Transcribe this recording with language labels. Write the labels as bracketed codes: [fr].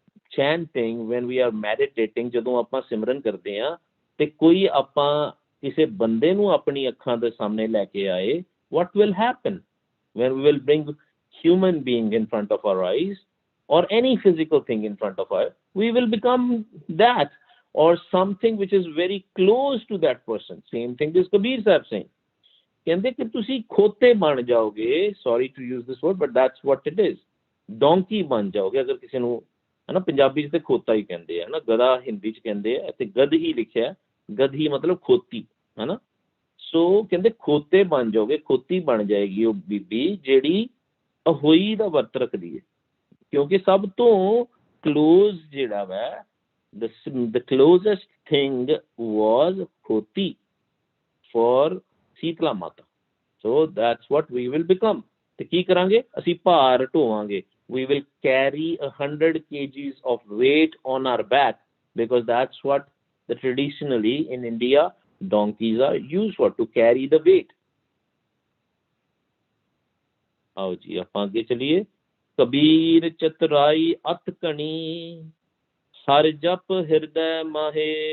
[en] chanting, when we are meditating, [pa] ਜਦੋਂ ਆਪਾਂ ਸਿਮਰਨ ਕਰਦੇ ਹਾਂ ਤੇ ਕੋਈ ਆਪਾਂ ਕਿਸੇ ਬੰਦੇ ਨੂੰ ਆਪਣੀ ਅੱਖਾਂ ਦੇ ਸਾਹਮਣੇ ਲੈ ਕੇ ਆਏ, [en] what will happen when we will bring human being in front of our eyes or any physical thing in front of us? We will become that or something which is very close to that person. Same thing is Kabir Sahib saying. [pa] ਕਹਿੰਦੇ ਕਿ ਤੁਸੀਂ ਖੋਤੇ ਬਣ ਜਾਓਗੇ, [en] sorry to use this word, but that's what it is. [pa] Donkey ਬਣ ਜਾਓਗੇ ਅਗਰ ਕਿਸੇ ਨੂੰ, ਹੈ ਨਾ, ਪੰਜਾਬੀ 'ਚ ਤੇ ਖੋਤਾ ਹੀ ਕਹਿੰਦੇ ਆ ਨਾ, ਗਧਾ ਹਿੰਦੀ 'ਚ ਕਹਿੰਦੇ ਆ, ਤੇ ਗਧ ਹੀ ਲਿਖਿਆ, ਗਧੀ ਮਤਲਬ ਖੋਤੀ, ਹੈ ਨਾ. ਸੋ ਕਹਿੰਦੇ ਖੋਤੇ ਬਣ ਜਾਓਗੇ, ਖੋਤੀ ਬਣ ਜਾਏਗੀ ਉਹ ਬੀਬੀ ਜਿਹੜੀ ਅਹੋਈ ਦਾ ਵਰਤ ਰੱਖਦੀ ਹੈ, ਕਿਉਂਕਿ ਸਭ ਤੋਂ ਕਲੋਜ਼ ਜਿਹੜਾ ਵਾ [en] the closest thing was khoti for Sitla Mata. So that's what we will become. [pa] ਤੇ ਕੀ ਕਰਾਂਗੇ ਅਸੀਂ ਭਾਰ ਢੋਵਾਂਗੇ. [en] We will carry 100 kgs of weight on our back, because that's what the traditionally in India donkeys are used for, to carry the weight. [hi] आओ जी [pa] ਆਪਾਂ ਅੱਗੇ ਚਲੀਏ. ਕਬੀਰ ਚਤੁਰਾਈ ਅਤ ਕਣੀ ਹਰ ਜਪ ਹਿਰਦੈ ਮਾਹੇ.